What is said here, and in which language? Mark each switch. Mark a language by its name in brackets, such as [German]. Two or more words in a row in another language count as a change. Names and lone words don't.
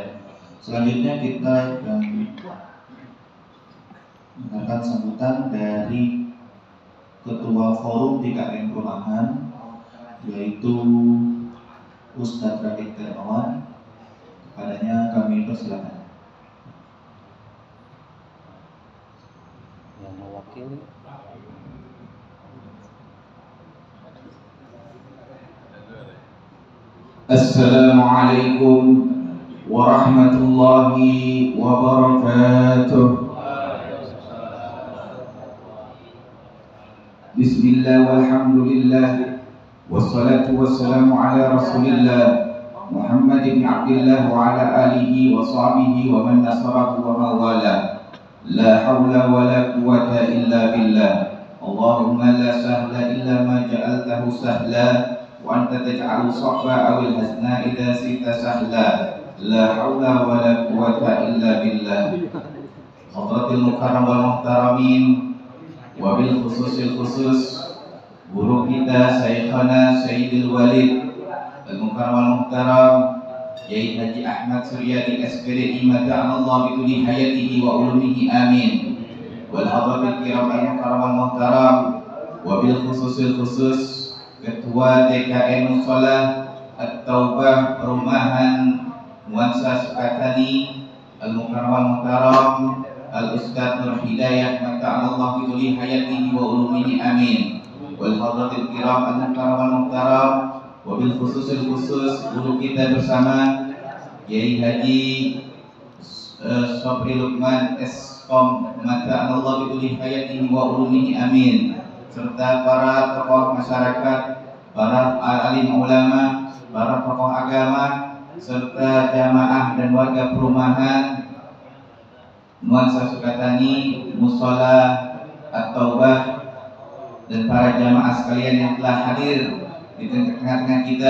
[Indonesian] Selanjutnya kita akan mendapat sambutan dari Ketua Forum DKM Perumahan, yaitu Ustadz Rafiq Darmawan. Kepadanya kami persilakan. Yang mewakili [Arabic] السلام عليكم ورحمة الله وبركاته. بسم الله والحمد لله والصلاة والسلام على رسول الله محمد بن عبد الله وعلى آله وصحبه ومن نصره ووالاه. لا حول ولا قوة إلا بالله. اللهم لا سهل إلا ما جعلته سهلا وأنت تجعل الحزن إذا شئت سهلا. لا حول ولا قوة إلا بالله. حضرة المكرم والمحترمين وبالخصوص الخصوص معلمنا شيخنا سيد الوالد المكرم والمحترم كياهي حاج أحمد سورياضي SPDI متعنا الله بطول حياته وعلومه آمين. والحضرة الكرام المكرم والمحترم وبالخصوص الخصوص [Indonesian] Ketua DKM Mushola At-Taubah Perumahan Nuansa Sukatani [Arabic] المكرم والمحترم الأستاذ نور هداية متعنا الله بطول حياته وعلومه آمين. والحضرة الكرام المكرم والمحترم وبالخصوص الخصوص [Indonesian] guru kita bersama [Arabic] Yai Haji [Indonesian] Sobri Lukman Eskom [Arabic] متعنا الله بطول حياته وعلومه آمين, [Indonesian] serta para tokoh masyarakat, para alim ulama, para tokoh agama, serta jamaah dan warga perumahan Nuansa Sukatani, Mushola At-Taubah, dan para jamaah sekalian yang telah hadir di tengah-tengah kita.